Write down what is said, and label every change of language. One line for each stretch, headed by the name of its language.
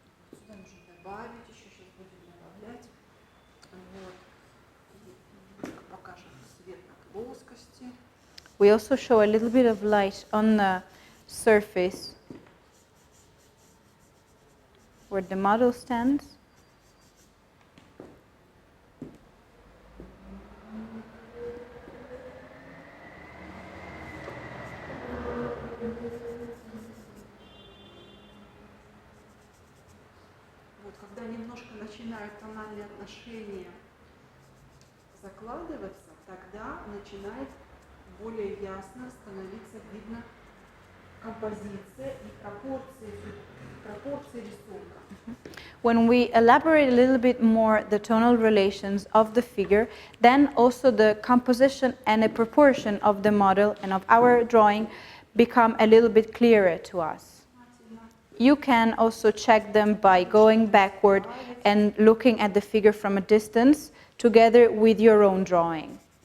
Russian: Сюда нужно добавить, еще сейчас будем добавлять. Вот. Немножко покажем свет на плоскости.
English: We also show a little bit of light on the surface where the model stands.
Russian: Вот, когда немножко начинают тональные отношения закладываться, тогда начинает более ясно становиться видно композиция и пропорции рисунка.
English: When we elaborate a little bit more the tonal relations of the figure, then also the composition and a proportion of the model and of our drawing become a little bit clearer to us. You can also check them by going backward and looking at the figure from a distance together with your own drawing.